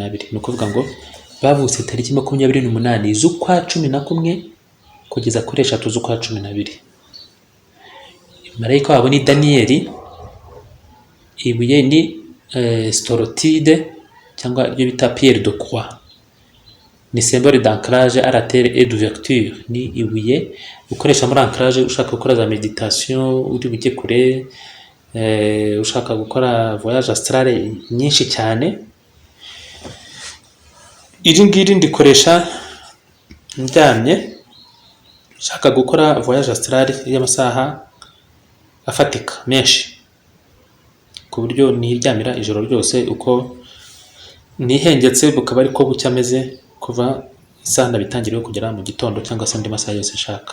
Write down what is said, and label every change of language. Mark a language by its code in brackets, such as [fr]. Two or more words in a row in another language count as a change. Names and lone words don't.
[rw] Ni ukuvuga ngo bavutse tariki 28 z'ukwa 11 kugeza kuri 3 z'ukwa 12. Marayika wabo ni Daniyeli. Ibuye ni Storotide cyangwa ibyo bita [fr] Pierre de Croix. Ni symbole d'ancrage à la terre et d'ouverture. [rw] Ni ibuye ukoresha muri ancrage ushaka gukora za meditation, uri bujye kure, ushaka gukora [fr] voyage astral [rw] nyinshi cyane. Iri ngiri ndikoresha ndyamye, ushaka gukora [fr] voyage astral [rw] y'amasaha afatika menshi, ku buryo niryamira ijoro ryose uko nihengetse, bukaba ariko bucya ameze kuva isaha ndabitangiriye kugera mu gitondo cyangwa se andi masaha yose nshaka.